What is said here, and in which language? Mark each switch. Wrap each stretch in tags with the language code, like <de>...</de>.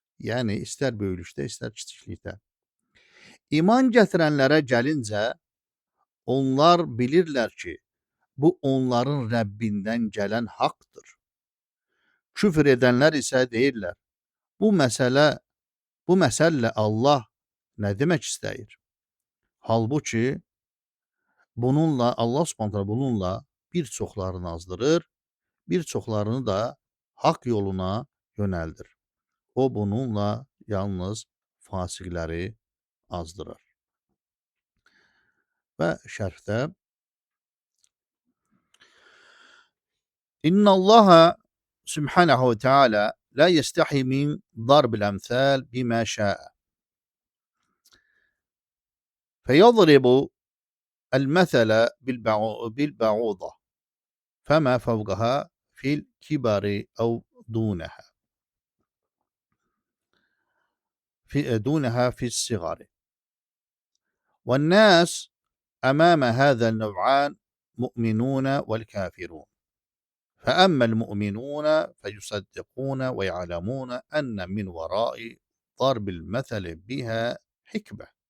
<az>Yəni, istər böyüklükdə, istər kiçiklikdə. İman gətirənlərə gəlincə, onlar bilirlər ki, bu onların Rəbbindən gələn haqdır. Küfr edənlər isə deyirlər, bu məsəllə Allah nə demək istəyir? Halbuki, Allah Subhanahu bununla bir çoxlarını azdırır, bir çoxlarını da haqq yoluna yönəldir. O bununla yalnız fasiqləri azdırır. Və şərhdə</az> <ar>İnnallaha Subhanahu Teala la yestahi min darbil emsal bima şa'a. Feyadribu المثل بالبعوضة فما فوقها في الكبر أو دونها في الصغر والناس أمام هذا النوعان مؤمنون والكافرون فأما المؤمنون فيصدقون ويعلمون أن من وراء ضرب المثل بها حكمة</ar>